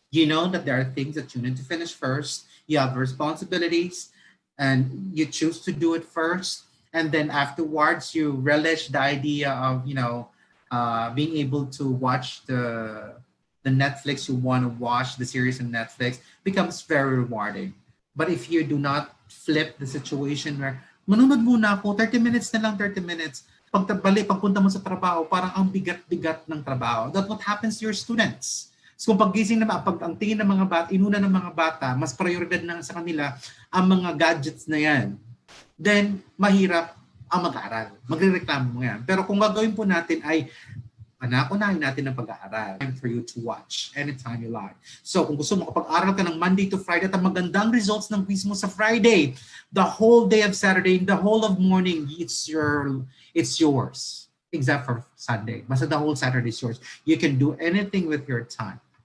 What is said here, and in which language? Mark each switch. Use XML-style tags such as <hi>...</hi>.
<en>You know that there are things that you need to finish first. You have responsibilities, and you choose to do it first, and then afterwards you relish the idea of being able to watch the Netflix you want to watch, the series on Netflix, becomes very rewarding. But if you do not flip the situation where,</en> <tl>manunod muna ako, 30 minutes na lang, 30 minutes, pagpunta mo sa trabaho, parang ang bigat-bigat ng trabaho.</tl> <en>That's what happens to your students.</en> <tl>So kung paggising naman, ang tingin ng mga bata, inuna ng mga bata, mas prioridad na sa kanila ang mga gadgets na yan, then mahirap ang mag-aaral. Magre-reklamo mo yan. Pero kung gagawin po natin ay, unahin natin ang pag-aaral.</tl> <en>Time for you to watch anytime you like. So</en> <tl>kung gusto mo, kapag-aaral ka ng</tl> <en>Monday to Friday at ang magandang results ng quiz mo sa Friday, the whole day of Saturday, the whole of morning, it's yours. Except for Sunday. Basta the whole Saturday is yours. You can do anything with your time.</en>